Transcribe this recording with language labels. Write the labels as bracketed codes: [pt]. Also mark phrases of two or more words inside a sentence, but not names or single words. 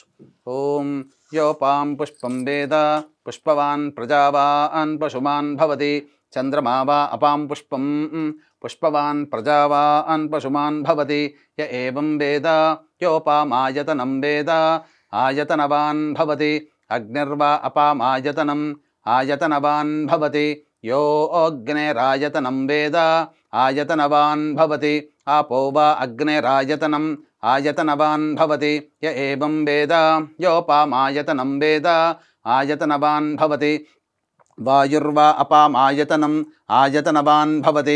[sa] ఓం యోపాం పుష్పం వేద పుష్పవాన్ ప్రజావాన్ పశుమాన్ భవతి. చంద్రమా వా అపాం పుష్పం పుష్పవాన్ ప్రజావాన్ పశుమాన్ భవతి. య ఏవం వేద యోపామాయతనం వేద ఆయతనవాన్ భవతి. అగ్నిర్వా అపామాయతనం ఆయతనవాన్ భవతి. यो अग्नेरायतनं वेद आयतनवान् भवति. आपो वा अग्नेरायतनं आयतनवान् भवति. य एवं वेद योपामायतनं वेद आयतनवान् भवति. वायुर्वा अपामायतनं आयतनवान् भवति.